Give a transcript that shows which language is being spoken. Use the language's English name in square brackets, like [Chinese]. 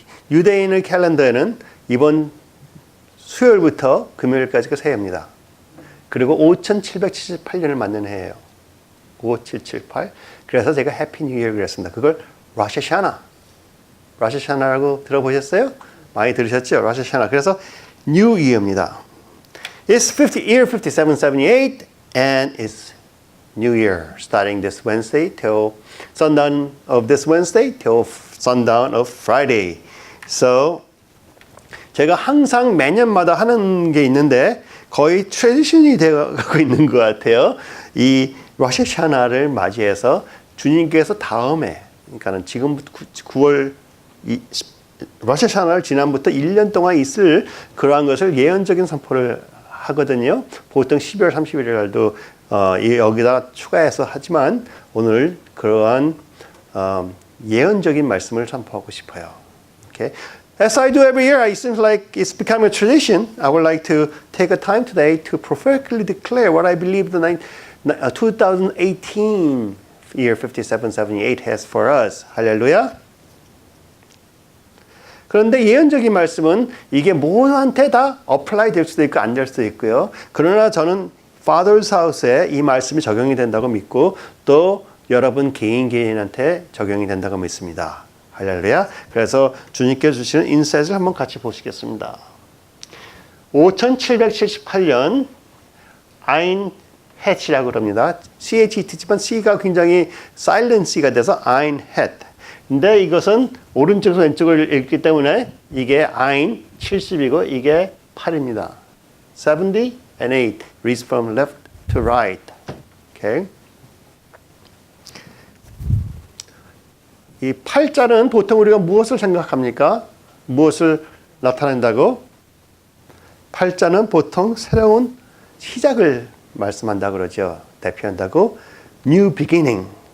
[Korean] 유대인의 캘린더에는 이번 수요일부터 금요일까지가 새해입니다. 그리고 5778년을 맞는 해예요. 5778. 그래서 제가 해피 뉴 이어 그랬습니다. 그걸 라샤샤나라고 들어보셨어요? 많이 들으셨죠? 라샤샤나. 그래서 뉴 이어입니다. [English] It's year 5778 and it's New Year starting this Wednesday till sundown of this Wednesday till sundown of Friday. So [Korean] 제가 항상 매년마다 하는 게 있는데 거의 트레디션이 되어가고 있는 것 같아요. 이 로샤샤나를 맞이해서 주님께서 다음에, 그러니까는 지금 9월 로샤샤나를 지난부터 1년 동안 있을 그러한 것을 예언적인 선포를 하거든요. 보통 12월 31일 날도 여기다 추가해서 하지만 오늘 그러한 예언적인 말씀을 선포하고 싶어요. [English] Okay. As I do every year, it seems like it's becoming a tradition. I would like to take a time today to prophetically declare what I believe the 2018 year 5778 has for us. [Korean] 할렐루야. 그런데 예언적인 말씀은 이게 모두한테 다 어플라이 될 수도 있고 안 될 수도 있고요. 그러나 저는 Father's House에 이 말씀이 적용이 된다고 믿고 또 여러분 개인한테 적용이 된다고 믿습니다. 할렐루야. 그래서 주님께서 주시는 인사이트를 한번 같이 보시겠습니다. 5778년 아인 헷이라고 그럽니다. CHET지만 C가 굉장히 silent C가 돼서 아인 헷. 근데 이것은 오른쪽에서 왼쪽을 읽기 때문에 이게 아인 70이고 이게 8입니다. [English] 70 and 8 reads from left to right. Okay. [Korean] 이 8자는 보통 우리가 무엇을 생각합니까? 무엇을 나타낸다고? 8자는 보통 새로운 시작을 말씀한다고 그러죠. 대표한다고. [English] New beginning.